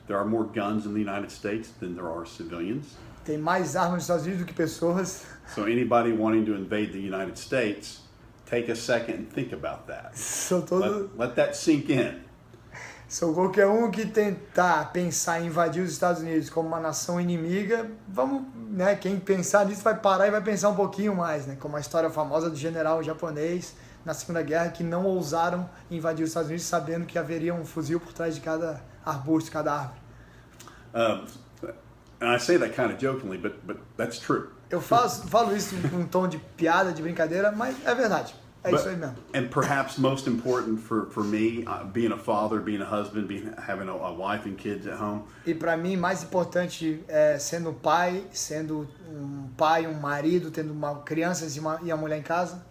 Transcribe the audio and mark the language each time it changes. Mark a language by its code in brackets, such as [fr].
[en] There are more guns in the United States than there are civilians. [pt] Tem mais armas nos Estados Unidos do que pessoas. [en] So anybody wanting to invade the United States, take a second and think about that. Let that sink in. [pt] Sou qualquer um que tentar pensar em invadir os Estados Unidos como uma nação inimiga, vamos, né? Quem pensar nisso vai parar e vai pensar um pouquinho mais, né? Como a história famosa do general japonês na Segunda Guerra que não ousaram invadir os Estados Unidos sabendo que haveria um fuzil por trás de cada arbusto, cada árvore. [en] And I say that kind of jokingly, but that's true. [pt] Eu falo isso com um tom de piada, de brincadeira, mas é verdade. É isso aí mesmo. [en] And perhaps most important for me, being a father, being a husband, having a wife and kids at home. [pt] E para mim, mais importante, sendo um pai, um marido, tendo crianças e uma mulher em casa.